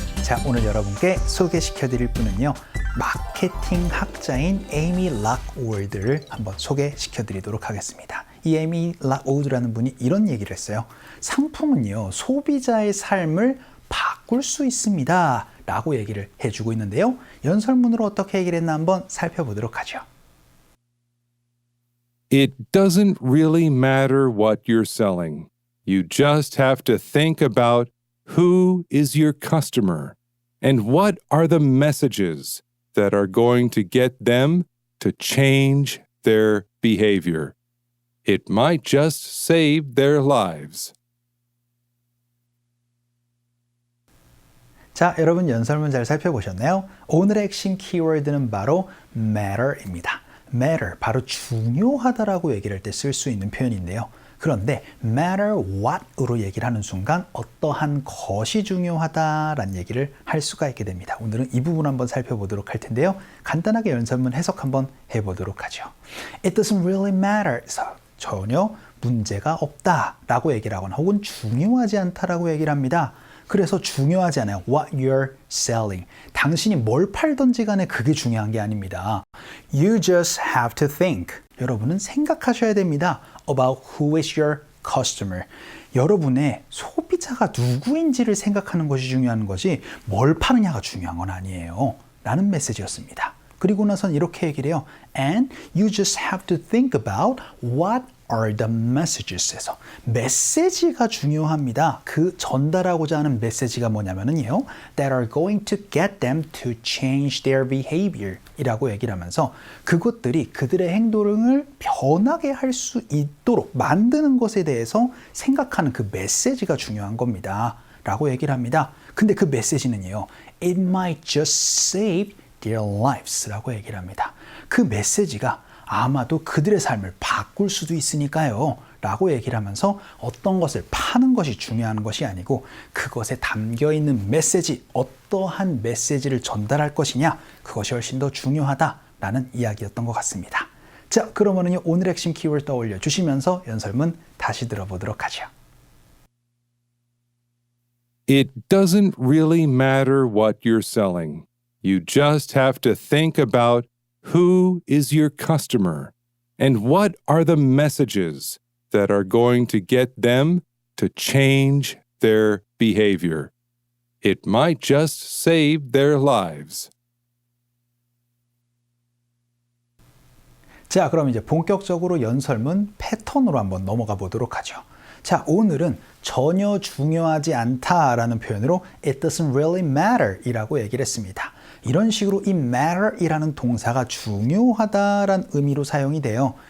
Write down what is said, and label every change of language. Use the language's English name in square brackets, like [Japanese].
[Korean] 자, 오늘 여러분께 소개시켜드릴 분은요, 마케팅 학자인 에이미 락워드를 한번 소개시켜드리도록 하겠습니다. 이 에이미 락워드라는 분이 이런 얘기를 했어요. 상품은요, 소비자의 삶을 바꿀 수 있습니다 라고 얘기를 해주고 있는데요, 연설문으로 어떻게 얘기를 했나 한번 살펴보도록 하죠. [English] It doesn't really matter what you're selling. You just have to think about who is your customer and what are the messages that are going to get them to change their behavior. It might just save their lives. [Korean] 자, 여러분 연설문 잘 살펴보셨나요? 오늘의 핵심 키워드는 바로 matter입니다. matter, 바로 중요하다라고 얘기를 할 때 쓸 수 있는 표현인데요. 그런데 matter what으로 얘기를 하는 순간 어떠한 것이 중요하다라는 얘기를 할 수가 있게 됩니다. 오늘은 이 부분 한번 살펴보도록 할 텐데요. 간단하게 연설문 해석 한번 해보도록 하죠. [English] It doesn't really matter. [Korean] 전혀 문제가 없다라고 얘기를 하거나 혹은 중요하지 않다라고 얘기를 합니다. 그래서 중요하지 않아요. [English] What you're selling. [Korean] 당신이 뭘 팔든지 간에 그게 중요한 게 아닙니다. [English] You just have to think. [Korean] 여러분은 생각하셔야 됩니다. [English] About who is your customer. [Korean] 여러분의 소비자가 누구인지를 생각하는 것이 중요한 것이 뭘 파느냐가 중요한 건 아니에요. 라는 메시지였습니다. 그리고 나선 이렇게 얘기를 해요. [English] And you just have to think about what are the messages [Korean] 에서 메시지가 중요합니다. 그 전달하고자 하는 메시지가 뭐냐면요, [English] that are going to get them to change their behavior [Korean] 이라고 얘기를 하면서 그것들이 그들의 행동을 변하게 할 수 있도록 만드는 것에 대해서 생각하는 그 메시지가 중요한 겁니다. 라고 얘기를 합니다. 근데 그 메시지는요, [English] it might just save their lives [Korean] 라고 얘기를 합니다. 그 메시지가 아마도 그들의 삶을 바꿀 수도 있으니까요 라고 얘기를 하면서 어떤 것을 파는 것이 중요한 것이 아니고 그것에 담겨있는 메시지, 어떠한 메시지를 전달할 것이냐, 그것이 훨씬 더 중요하다라는 이야기였던 것 같습니다. 자, 그러면요, 오늘 핵심 키워드 떠올려 주시면서 연설문 다시 들어보도록 하죠. [English] It doesn't really matter what you're selling. You just have to think about who is your customer and what are the messages that are going to get them to change their behavior. It might just save their lives. [Korean] 자, 그럼 이제 본격적으로 연설문 패턴으로 한번 넘어가 보도록 하죠. 자, 오늘은 전혀 중요하지 않다라는 표현으로 [English] It doesn't really matter [Korean] 이라고 얘기를 했습니다. 이런 식으로 이 matter 이라는 동사가 중요하다라는 의미로 사용이 돼요.